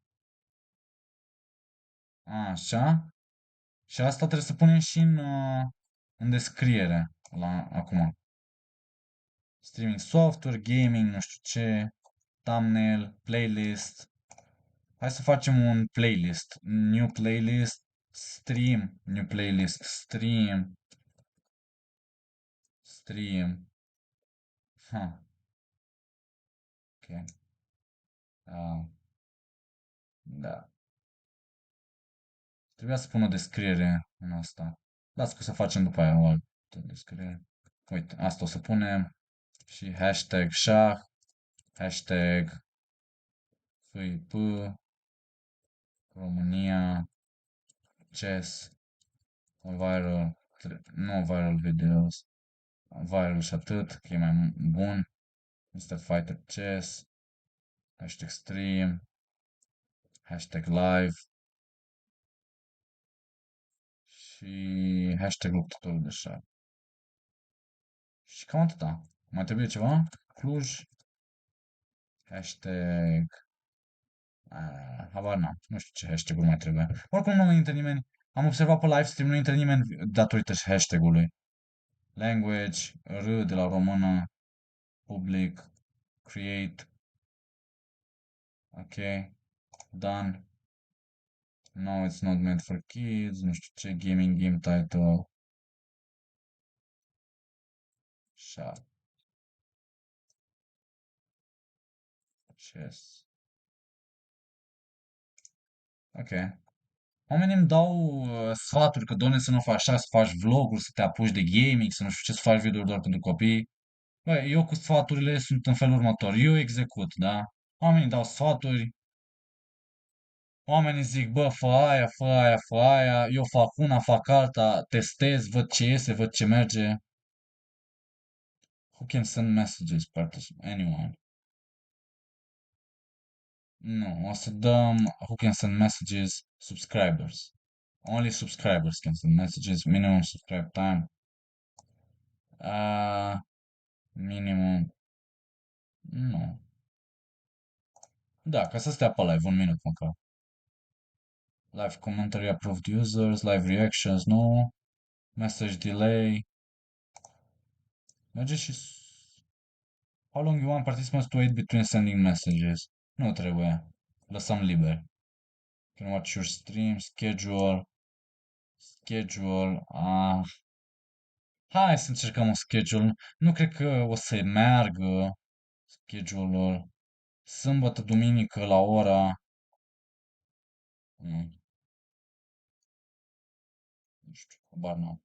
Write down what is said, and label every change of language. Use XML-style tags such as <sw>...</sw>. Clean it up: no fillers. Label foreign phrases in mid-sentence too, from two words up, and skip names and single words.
<ro>Așa. Și asta trebuie să punem și în descriere. Acum.</ro> <en>Streaming software, gaming,</en> <ro>nu știu ce,</ro> <en>thumbnail, playlist.</en> <ro>Hai să facem un playlist.</ro> <en>New playlist, stream, new playlist, stream, stream. Ha,</en> <ro>ok. Ah, da. Trebuia să pun o descriere în asta. Las că să facem după aia o altă descriere. Uite, asta o să punem. Și hashtag șah, hashtag FIP, România, chess, viral, nu</ro> <en>viral videos,</en> <ro>viral și atât, că e mai bun. Mr. Fighter Chess, hashtag stream, hashtag live și hashtag luptătorul de șah. Și cam atâta. Mai trebuie ceva? Cluj, hashtag habar n-am. Nu știu ce hashtag-uri mai trebuie. Oricum nu intră nimeni. Am observat pe</ro> <en>live stream,</en> <ro>nu intră nimeni datorită hashtag-ului. Language, R de la română,</ro> <en>public, create, ok, done. No, it's not meant for kids,</en> <ro>nu știu ce,</ro> <en>gaming, game title, shot, chess. Ok.</en> <ro>Oamenii îmi dau sfaturi că, doamne, să nu faci așa, să faci vloguri, să te apuci de gaming, să nu știu ce, să faci videouri doar pentru copii. Bă, eu cu sfaturile sunt în felul următor. Eu execut, da? Oamenii dau sfaturi, oamenii zic, bă, fă aia, fă aia, fă aia, eu fac una, fac alta, testez, văd ce iese, văd ce merge.</ro> <en>Who can send messages? Anyone.</en> <ro>Nu, o să dăm</ro> <en>who can send messages,</en> <ro>subscribers.</ro> <en>Only subscribers can send messages, minimum subscribe time. Uh, minimum,</en> <ro>nu. Da, ca să stea pe live un minut măcar.</ro> <en>Live commentary approved users, live reactions, nu. Message delay.</en> <ro>Merge și...</ro> <en>How long you want participants to wait between sending messages?</en> <ro>Nu trebuie. Lăsăm liber.</ro> <en>Can watch your stream, schedule. Schedule.</en> <ro>Hai să încercăm un schedule. Nu cred că o să meargă schedule-ul. Sâmbătă, duminică, la ora... Nu, nu știu, habar n-am.</ro>